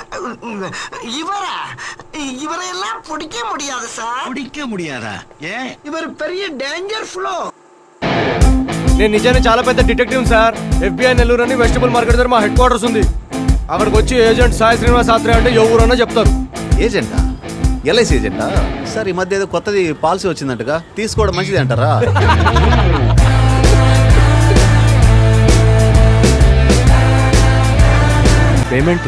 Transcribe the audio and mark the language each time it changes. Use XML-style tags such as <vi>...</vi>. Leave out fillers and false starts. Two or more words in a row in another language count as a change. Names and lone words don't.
<ta>இவரையெல்லாம் பிடிக்க முடியாது சார். பிடிக்க முடியாதா? ஏன்? இவர் பெரிய</ta> <en>danger fellow.</en> <te>నేను నిజాన్ని చాలా పెద్ద డిటెక్టివ్ సార్. FBI నెల్లూరు అని</te> <en>vegetable market</en> <te>దగ్గర మా</te> <en>head quarters</en> <te>ఉంది. అక్కడికి వచ్చి ఏజెంట్ సాయి శ్రీనివాస్ ఆత్రే అంటే ఎవరన్నా చెప్తారు. ఏజెంటా? LIC ఏజెంటా? సార్ ఈ మధ్య ఏదో కొత్తది పాలసీ వచ్చిందంటగా, తీసుకోవడం మంచిది అంటారా? పేమెంట్</te>